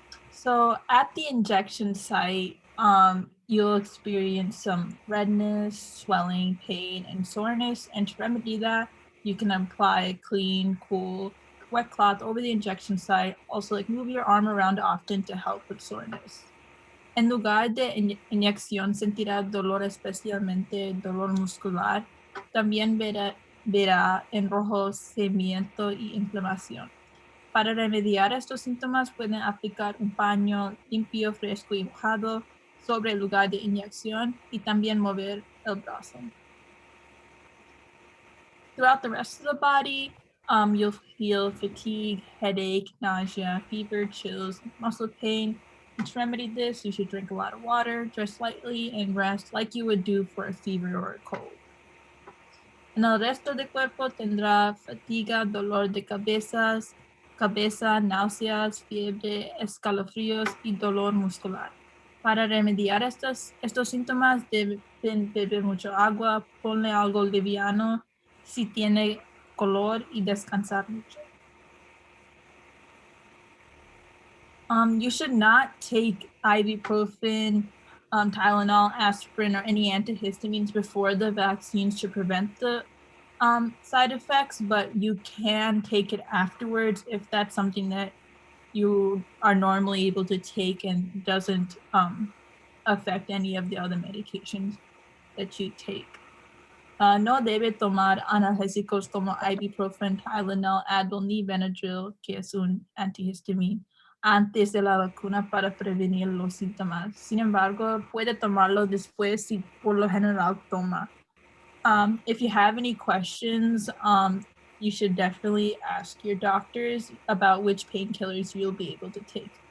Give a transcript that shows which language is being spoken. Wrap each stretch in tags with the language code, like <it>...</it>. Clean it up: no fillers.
<en>So at the injection site, you'll experience some redness, swelling, pain, and soreness. And to remedy that, you can apply a clean, cool, wet cloth over the injection site. Also, move your arm around often to help with soreness.</en> <es>En lugar de inyección, sentirá dolor, especialmente dolor muscular. También verá enrojecimiento y inflamación. Para remediar estos síntomas, pueden aplicar un paño limpio, fresco y mojado sobre el lugar de inyección y también mover el brazo.</es> <en>Throughout the rest of the body, you'll feel fatigue, headache, nausea, fever, chills, muscle pain. And to remedy this, you should drink a lot of water, dress lightly, and rest like you would do for a fever or a cold.</en> <es>En el resto del cuerpo tendrá fatiga, dolor de cabeza, náuseas, fiebre, escalofríos y dolor muscular. Para remediar estos síntomas deben beber mucho agua, ponle algo liviano si tiene color y descansar mucho.</es> <en>You should not take ibuprofen, Tylenol, aspirin, or any antihistamines before the vaccines to prevent the side effects, but you can take it afterwards if that's something that you are normally able to take and doesn't affect any of the other medications that you take.</en> <es>No debe tomar analgésicos como ibuprofen, Tylenol, Advil ni Benadryl, que es un antihistamine, antes de la vacuna para prevenir los síntomas. Sin embargo, puede tomarlo después si por lo general toma.</es> <en>If you have any questions, you should definitely ask your doctors about which painkillers you'll be able to take.</en>